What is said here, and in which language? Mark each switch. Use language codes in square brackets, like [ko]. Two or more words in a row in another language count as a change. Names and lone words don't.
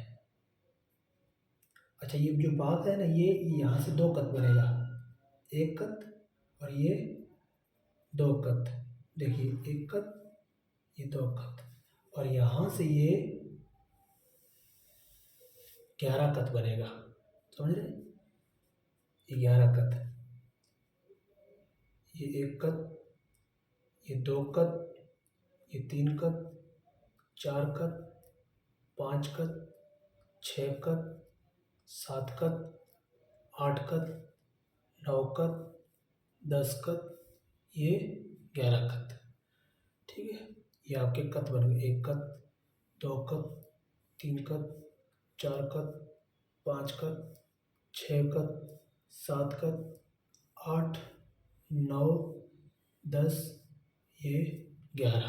[hi] अच्छा, ये जो बात है ना, ये यहाँ से 2 कत बनेगा, 1 कत और ये 2 कत। देखिए, 1 कत, ये 2 कत, और यहाँ से ये 11 कत बनेगा। समझ रहे, ये 11 कत, ये 1 कत, ये 2 कत, ये 3 कत, 4 कत, 5 कत, 6 कत, 7 कत, 8 कत, 9 कत, 10 कत, ये 11 कत। ठीक है, ये आपके कत बन गए, 1 कत, 2 कत, 3 कत, 4 कत, 5 कत, 6 कत, 7 कत, 8, 9, 10, ये 11।